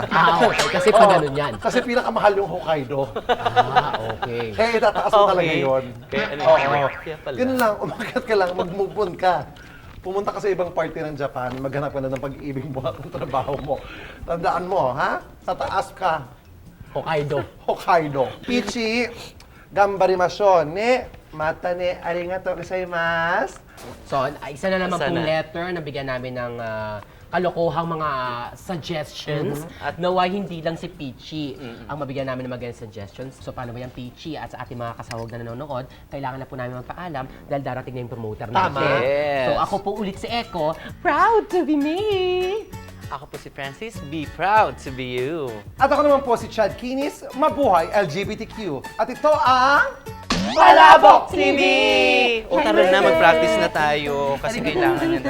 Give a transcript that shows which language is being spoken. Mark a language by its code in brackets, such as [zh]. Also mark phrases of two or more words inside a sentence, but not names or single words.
[tl] Okay. Kasi pa ganun yan. Kasi pinakamahal yung Hokkaido. Okay. Kaya itataas mo talaga Okay. yun. Kaya ano Oo. yun? Kaya pala. Ganun lang, umakyat ka lang, mag-move on ka. Pumunta ka sa ibang party ng Japan, maghanap ka na ng pag-ibig mo at ng trabaho mo. Tandaan mo, ha? Sa taas ka, Hokkaido. Hokkaido. [ja] Peachy, がんばります ね、 また ね、 ありがとう ございます. [tl] So, isa na naman Sana. pong letter na bigyan namin ng kalokohang mga suggestions. At naway hindi lang si Peachy ang mabigyan namin ng magandang suggestions. So paano ba yan, Peachy? At sa ating mga kasawag na nanonood, kailangan na po namin magpaalam dahil darating na yung promoter natin. Yes. So ako po ulit si Echo, [en] proud to be me! [tl] Ako po si Francis, [en] be proud to be you. [tl] At ako naman po si Chad Kinis, mabuhay LGBTQ. At ito ang... Palabok TV! O tara na, mag-practice na tayo kasi kailangan na.